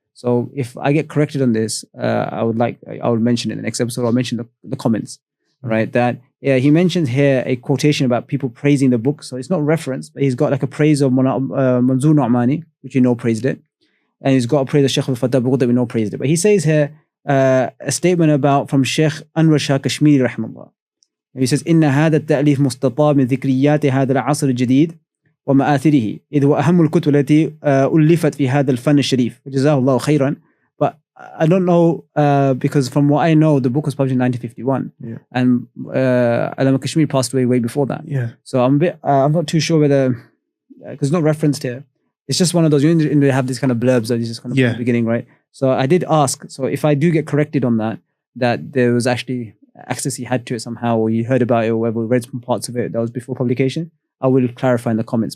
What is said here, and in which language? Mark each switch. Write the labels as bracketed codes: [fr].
[en] So if I get corrected on this, I would mention it in the next episode. I'll mention the comments, right? That he mentions here a quotation about people praising the book. So it's not reference, but he's got like a praise of Manzoor Nu'mani, which you know praised it. And he's got a praise of Shaykh Abdullah Bughudda that we know praised it. But he says here a statement from Shaykh Anwar Shah Kashmiri rahimahullah. He says, [ar] إن هذا التأليف مستطاب من ذكريات هذا العصر الجديد ومآثره إذ هو أهم الكتب التي ألفت في هذا الفن الشريف جزاه الله خيرا. [en] But I don't know, because from what I know, the book was published in 1951, and Allama Kashmiri passed away way before that. So I'm not too sure whether, because it's not referenced here. It's just one of those, you have these kind of blurbs that is just kind of from the beginning, right? So I did ask, so if I do get corrected on that there was actually access he had to it somehow, or you heard about it, or whatever, read some parts of it that was before publication, I will clarify in the comments.